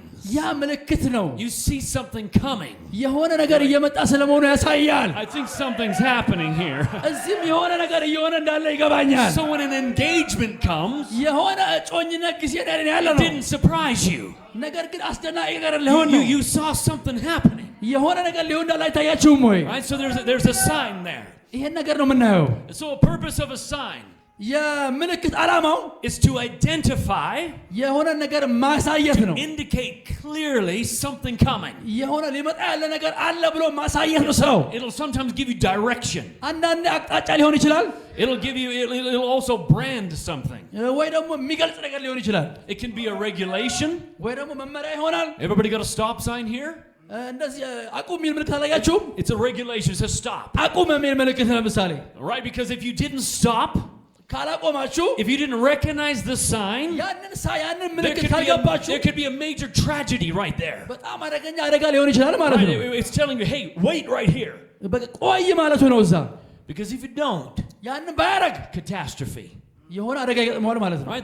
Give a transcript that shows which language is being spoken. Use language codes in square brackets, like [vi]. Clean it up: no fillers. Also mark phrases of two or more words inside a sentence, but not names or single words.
[en] You see something coming. I think something's happening here. So when an engagement comes, it didn't surprise you. You saw something happening. Right? So there's a sign there. [am] ይሄን ነገር ነው የምናየው [en] so a purpose of a sign [am] የምልክት ዓላማው [en] is to identify [am] የሆነ ነገር ማሳየት ነው [en] indicate clearly something coming [am] የሆነ ሊመጣ ያለ ነገር አለ ብሎ ማሳየት ነው ስራው [en] it'll sometimes give you direction [am] አንዳንዴ አቅጣጫ ሊሆን ይችላል [en] it'll also brand something [am] ወይ ደግሞ የሚገልጽ ነገር ሊሆን ይችላል [en] it can be a regulation [am] ወይ ደግሞ መመሪያ ይሆናል [en] everybody got a stop sign here [am] እንደዚህ አቁም የሚል ምልክት አላያችሁ [en] it's a regulation it says stop [am] አቁም የሚል ምልክት ለምሳሌ [en] right because if you didn't stop if you didn't recognize the sign there could be a major tragedy right there right? It's telling you hey wait right here because if you don't catastrophe right?